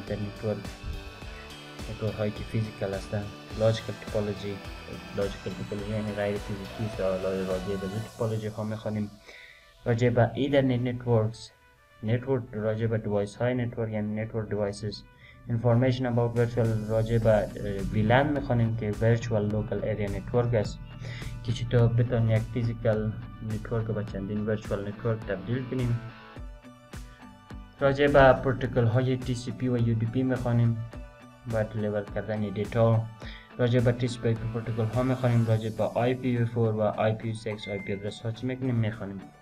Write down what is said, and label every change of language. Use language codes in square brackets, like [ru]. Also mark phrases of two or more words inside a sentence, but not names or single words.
[fa] در نتورک هایی که فیزیکال هستند، [en] logical topology [fa] یعنی غیر فیزیکی است. راجع به توپولوژی ها میخوانیم. راجع به [en] Ethernet network [fa] راجع به دیوایس های نتورک یعنی [en] network devices. information about virtual [fa] راجع به ویلن میخوانیم که [en] virtual local area network [fa] است که چطور بتونیم یک [en] physical network [fa] به چندین [en] virtual network [fa] تبدیل کنیم. راجع به پروتکل های TCP و UDP میخوانیم و دلیور کردن دیتا. راجع به TCP پروتکل ها میخوانیم. راجع به IPv4 و IPv6 IP ادرس ها چی میخوانیم.